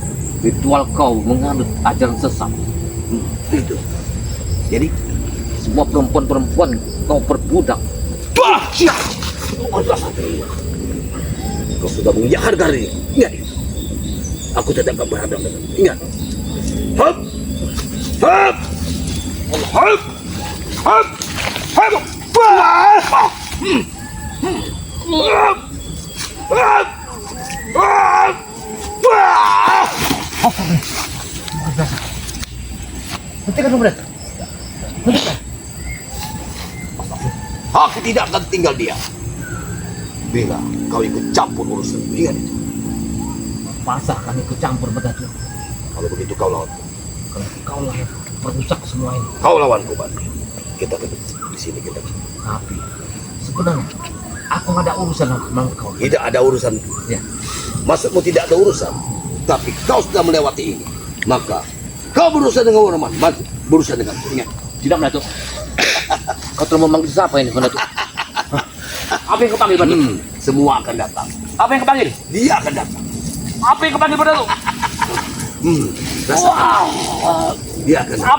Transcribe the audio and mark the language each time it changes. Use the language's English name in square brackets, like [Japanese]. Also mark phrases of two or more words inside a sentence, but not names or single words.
[Indonesian] Ritual kau menganut ajaran sesat. itu. Jadi Semua perempuan-perempuan kau perbudak. bah! Kau sudah menginjak harga diri. Ingat itu. Aku tidak akan berhadapan dengan. Ingat. Hop! Hop! Hop! Hop! Hop! Bah! Hop! Hop! Hop! Bah! Hentikan dulu Datuk. Hentikan. Aku tidak akan tinggal diam. Bila kau ikut campur urusan, ingat itu. Masa akan ikut campur Datuk? Kalau begitu kau lawan. Kalau kau lah yang merusak semua ini. Kau lawanku, Bani. Kita ketemu di sini kita. Tapi sebenarnya aku nggak ada urusan sama kau. Tidak ada urusan. Ya. Maksudmu tidak ada urusan. Tapi kau sudah melewati ini. Maka kau berurusan dengan orang mati. Berurusan dengan ingat. Tidak Datuk. Kau telah memanggil siapa ini Datuk? Apa yang kau panggil Datuk? Semua akan datang. Apa yang kau panggil? Dia akan datang. Apa yang kau panggil Datuk? Rasakan. Wow. Dia akan datang.